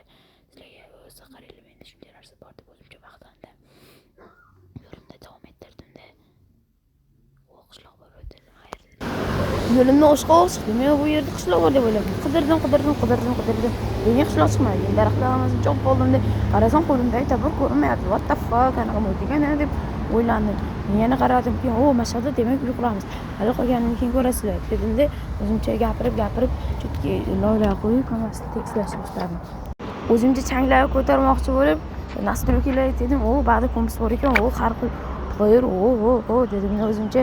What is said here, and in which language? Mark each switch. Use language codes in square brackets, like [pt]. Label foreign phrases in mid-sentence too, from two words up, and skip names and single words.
[uz] Sizlarga o'zi qaranglar, menda shunday narsa bor deb o'zimcha maqtandim. Yo'limda davom ettirdimda. Qishloq bor o'tirdim. Yo'limni oshqa chiqdim. Men bu yerda qishloq bor deb o'yladim. Qidirdim. Menga qishloq chiqmadi. Daraxtlar hammasini chopib oldimda. Qarasam qo'limdagi tabur ko'rinmayapti. [en] What the fuck? [uz] Qanaqa bo'lgan deb o'ylandim. Yana qaradim, keyin mashhada demak uy quramiz. Hali qolganini keyin ko'rasizlar dedimda, o'zimcha gapirib chutki loyiha qo'yib, hammasini tekislashni boshladim. O'zimcha changlarni ko'tarmoqchi bo'lib, nastroykalar dedim, ba'da kompas bor ekan, har xil qo'yir, dedim o'zimcha.